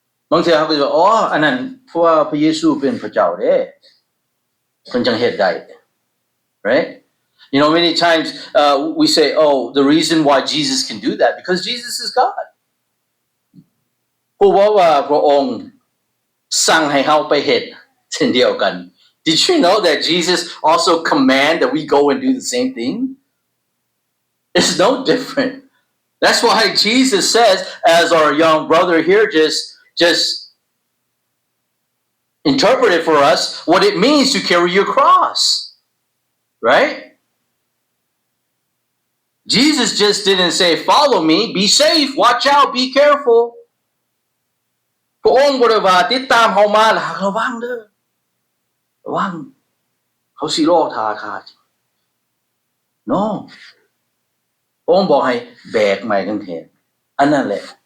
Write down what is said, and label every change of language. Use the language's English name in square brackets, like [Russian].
[Northeastern Thai] บางเทื่อเขาก็จะว่าอ๋ออันนั้นเพราะว่าพระเยซูเป็นพระเจ้าเด้เพิ่นจังเฮ็ดได้ [English] right you know many times we say oh the reason why Jesus can do that because Jesus is God [Northeastern Thai] เพราะว่าพระองค์สั่งให้เฮาไปเฮ็ดเช่นเดียวกัน [English] Did you know that Jesus also command that we go and do the same thing? It's no different. That's why Jesus says, as our young brother here just interpreted for us, what it means to carry your cross. Right? Jesus just didn't say, follow me, be safe, watch out, be careful. [Northeastern Thai] พระองค์บ่ได้ว่าติดตามเฮามาแล้วระวังเด้อระวังเขาสิลอกทาคา No องค์บอกให้แบกไม้กางเขนอันนั้นแหละ